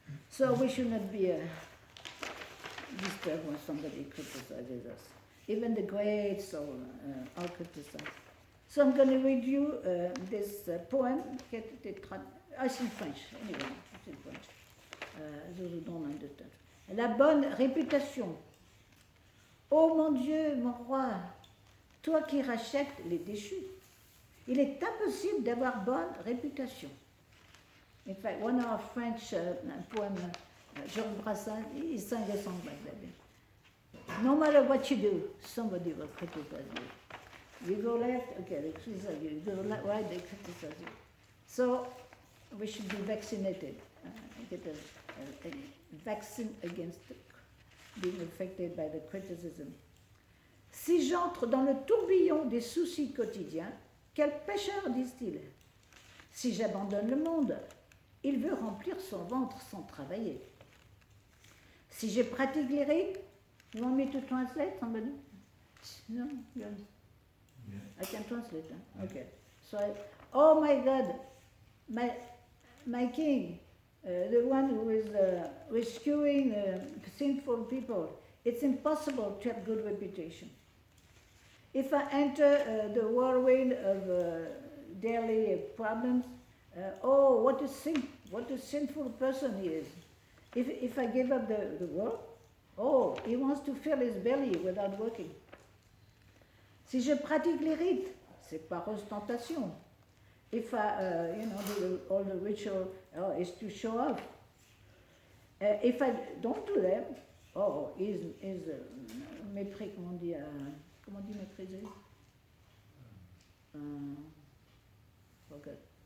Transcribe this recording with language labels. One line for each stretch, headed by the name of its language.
English: So we should not be disturbed when somebody criticizes us. Even the great soul are criticized. So I'm going to read you this poem. It's in French, anyway, it's in French. Those who don't understand.
French: La bonne réputation. Ô mon Dieu, mon roi, toi qui rachètes les déchus, il est impossible d'avoir bonne réputation.
English: In fact, one of our French poem, Georges Brassens, he sang a song like that. No matter what you do, somebody will criticize you. You go left, okay, they criticize you. You go right, they criticize you. So we should be vaccinated. Get a vaccine against being affected by the criticism.
French: Si j'entre dans le tourbillon des soucis quotidiens, quel pécheur, disent-ils? Si j'abandonne le monde, il veut remplir son ventre sans travailler. Si je pratique les rites,
English: you want me to translate, somebody? No? Yeah. I can translate, huh? Okay. So, oh my God, my king, the one who is rescuing sinful people, it's impossible to have good reputation. If I enter the whirlwind of daily problems, oh, what a sinful person he is. If I give up the work, oh, he wants to fill his belly without working.
French: Si je pratique les rites, c'est par ostentation.
English: If I, do all the ritual, oh, it's to show off. If I don't do them, oh, is mépris,
French: comment on dit mépriser?
English: Forgot.